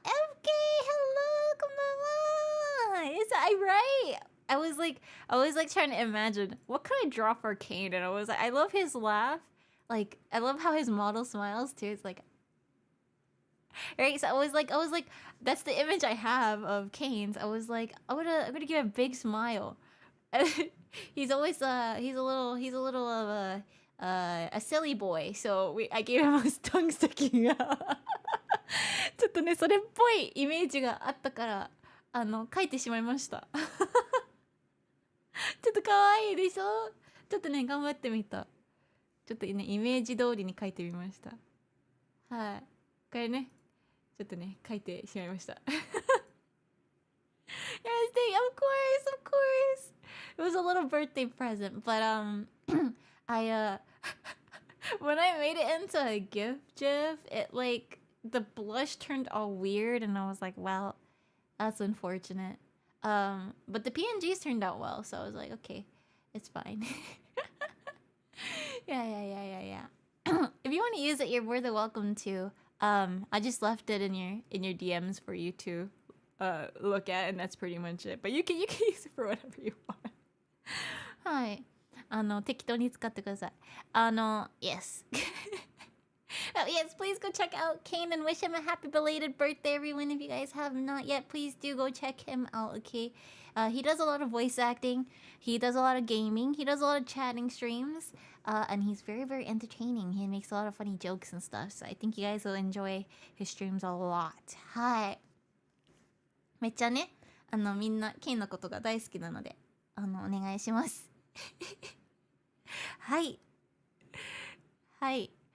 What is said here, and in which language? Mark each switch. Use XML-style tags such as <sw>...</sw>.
<en>FK, hello,</en> <ja>こんばんは。</ja> <en>Is I right? I was like trying to imagine what could I draw for Kane, and I was like, I love his laugh. Like I love how his model smiles too. It's like, right? So I was like, that's the image I have of Kane's. I was like, I'm gonna give a big smile. He's always he's a little of a silly boy. So I gave him his tongue sticking out.</en> <ja>ちょっとねそれっぽいイメージがあったから書いてしまいました。ちょっと可愛いでしょ。ちょっとね頑張ってみた。ちょっとねイメージ通りに書いてみました。はい。これねちょっとね書いてしまいました。</ja> <en>Yes, of course. It was a little birthday present, but I when I made it into a GIF, it like the blush turned all weird, and I was like, well, that's unfortunate. But the PNGs turned out well, so I was like, okay, it's fine. Yeah. If you want to use it, you're more than welcome to. I just left it in your DMs for you to look at, and that's pretty much it. But you can use it for whatever you want.</en> <ja>はい。適当に使ってください。</ja> <en>yes. Oh, yes, please go check out Kane and wish him a happy belated birthday, everyone. If you guys have not yet, please do go check him out, okay? He does a lot of voice acting. He does a lot of gaming. He does a lot of chatting streams. And he's very, very entertaining. He makes a lot of funny jokes and stuff. So I think you guys will enjoy his streams a lot.</en> <ja>はい。めっちゃね、みんな、ケンのことが大好きなので、お願いします。はい。はい。</ja>